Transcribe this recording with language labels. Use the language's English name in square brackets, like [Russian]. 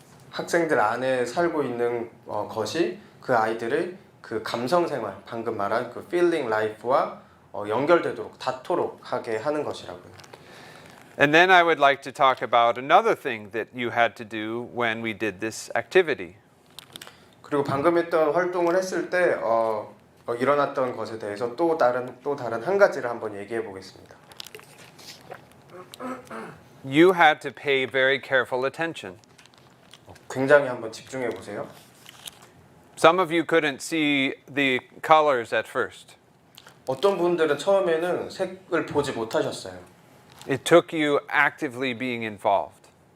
[Korean] 학생들 안에 살고 있는 것이 그 아이들의 그 감성 생활, 방금 말한 그 feeling life와 연결되도록 닿도록 하게 하는 것이라고요. [English] And then I would like to talk about another thing that you had to do when we did this activity. [Korean] 그리고 방금 했던 활동을 했을 때 일어났던 것에 대해서 또 다른 한 가지를 한번 얘기해 보겠습니다. [English] You had to pay very careful attention. [Korean] 굉장히 한번 집중해 보세요. [English] Some of you couldn't see the colors at first. [Korean] 어떤 분들은 처음에는 색을 보지 못하셨어요. [English] It took you actively being involved.